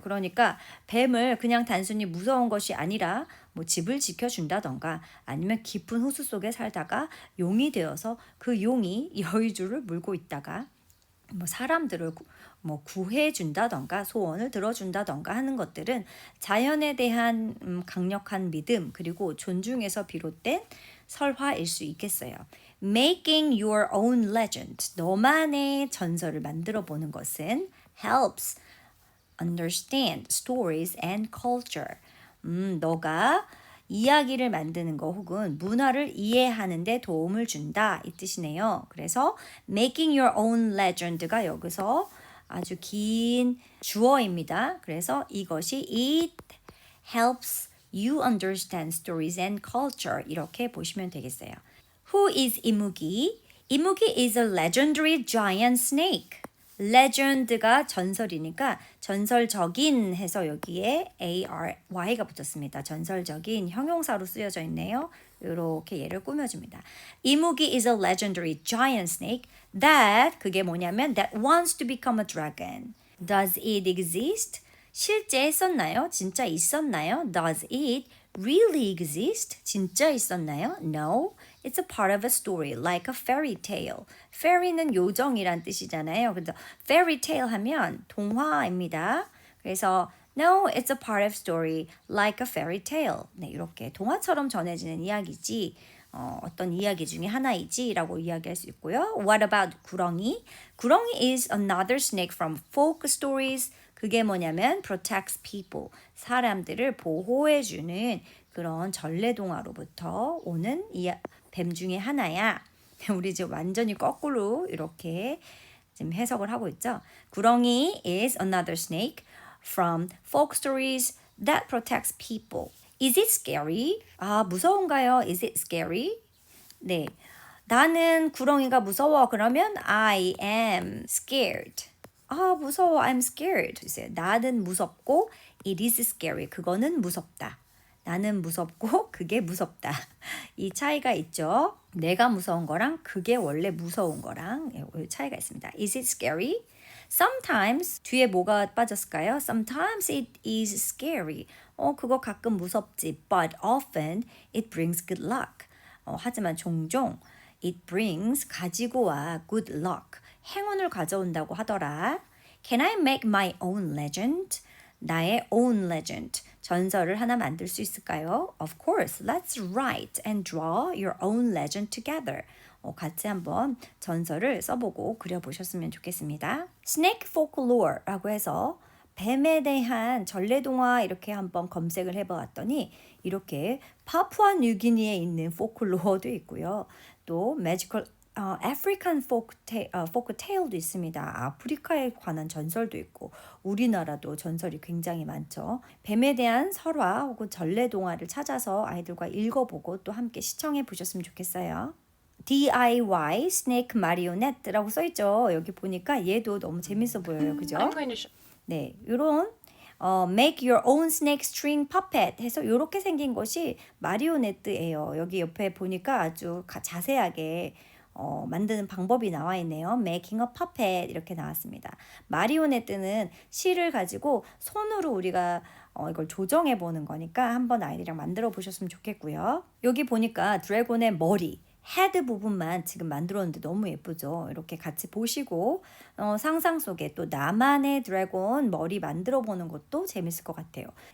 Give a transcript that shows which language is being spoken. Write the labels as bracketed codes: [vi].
[ko] 그러니까 뱀을 그냥 단순히 무서운 것이 아니라 뭐 집을 지켜준다던가 아니면 깊은 호수 속에 살다가 용이 되어서 그 용이 여의주를 물고 있다가 뭐 사람들을 뭐 구해준다던가 소원을 들어준다던가 하는 것들은 자연에 대한 강력한 믿음 그리고 존중에서 비롯된 설화일 수 있겠어요. [en] Making your own legend, [ko] 너만의 전설을 만들어 보는 것은 [en] helps understand stories and culture. [ko] 너가 이야기를 만드는 거 혹은 문화를 이해하는 데 도움을 준다 이 뜻이네요. 그래서 [en] making your own legend [ko] 가 여기서 아주 긴 주어입니다. 그래서 이것이 [en] it helps you understand stories and culture [ko] 이렇게 보시면 되겠어요. [en] Who is 이무기? 이무기 is a legendary giant snake. [ko] legend가 전설이니까 전설적인 해서 여기에 ARY가 붙었습니다. 전설적인 형용사로 쓰여져 있네요. 이렇게 얘를 꾸며줍니다. [en] 이무기 is a legendary giant snake that [ko] 그게 뭐냐면 [en] that wants to become a dragon. Does it exist? [ko] 실제 있었나요? 진짜 있었나요? [en] Does it really exist? [ko] 진짜 있었나요? [en] No. It's a part of a story, like a fairy tale. [ko] fairy는 요정이란 뜻이잖아요. 그래서 fairy tale 하면 동화입니다. [en] 그래서 No, it's a part of story, like a fairy tale. [ko] 네, 이렇게 동화처럼 전해지는 이야기지. 어떤 이야기 중에 하나이지 라고 이야기할 수 있고요. [en] What about 구렁이? 구렁이 is another snake from folk stories. [ko] 그게 뭐냐면 [en] protects people. [ko] 사람들을 보호해주는 그런 전래동화로부터 오는 뱀 중에 하나야. 우리 지금 완전히 거꾸로 이렇게 지금 해석을 하고 있죠. [en] 구렁이 is another snake from folk stories that protects people. Is it scary? [ko] 아, 무서운가요? [en] Is it scary? 네. [ko] 나는 구렁이가 무서워. [en] 그러면 I am scared. [ko] 아, 무서워. [en] I'm scared. [ko] 나는 무섭고 [en] it is scary. [ko] 그거는 무섭다. 나는 무섭고 그게 무섭다. 이 차이가 있죠. 내가 무서운 거랑 그게 원래 무서운 거랑 차이가 있습니다. [en] Is it scary? [ko] Sometimes 뒤에 뭐가 빠졌을까요? [en] Sometimes it is scary. [ko] 그거 가끔 무섭지. [en] But often it brings good luck. [ko] 하지만 종종 [en] it brings [ko] 가지고 와 [en] good luck. [ko] 행운을 가져온다고 하더라. [en] Can I make my own legend? [ko] 나의 [en] own legend. [ko] 전설을 하나 만들 수 있을까요? [en] Of course. Let's write and draw your own legend together. [ko] 같이 한번 전설을 써보고 그려보셨으면 좋겠습니다. [en] Snake folklore [ko] 라고 해서 뱀에 대한 전래동화 이렇게 한번 검색을 해보았더니 이렇게 파푸아 뉴기니에 있는 포클로어도 있고요. 또 매지컬 [en] African folk tale [ko] 도 있습니다. 아프리카에 관한 전설도 있고 우리나라도 전설이 굉장히 많죠. 뱀에 대한 설화 혹은 전래동화를 찾아서 아이들과 읽어보고 또 함께 시청해 보셨으면 좋겠어요. DIY 스네이크 마리오넷라고 써있죠. 여기 보니까 얘도 너무 재밌어 보여요. 그죠? 네, 이런 [en] make your own snake string puppet [ko] 해서 이렇게 생긴 것이 마리오네트예요. 여기 옆에 보니까 아주 자세하게 만드는 방법이 나와 있네요. [en] Making a puppet [ko] 이렇게 나왔습니다. 마리오네트는 실을 가지고 손으로 우리가 이걸 조정해 보는 거니까 한번 아이들이랑 만들어 보셨으면 좋겠고요. 여기 보니까 드래곤의 머리 헤드 부분만 지금 만들었는데 너무 예쁘죠? 이렇게 같이 보시고 상상 속에 또 나만의 드래곤 머리 만들어 보는 것도 재밌을 것 같아요.